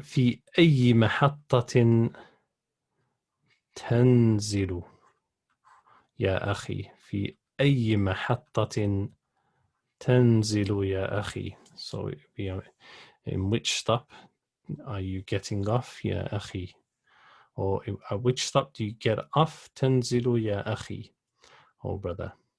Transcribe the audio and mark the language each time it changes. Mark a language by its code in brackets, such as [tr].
[ar] في أي محطة تنزل يا أخي؟ في أي محطة تنزل يا أخي? [en] So in which stop are you getting off [ar] يا أخي? [en] Or at which stop do you get off? [ar] تنزل يا أخي, [en] oh brother.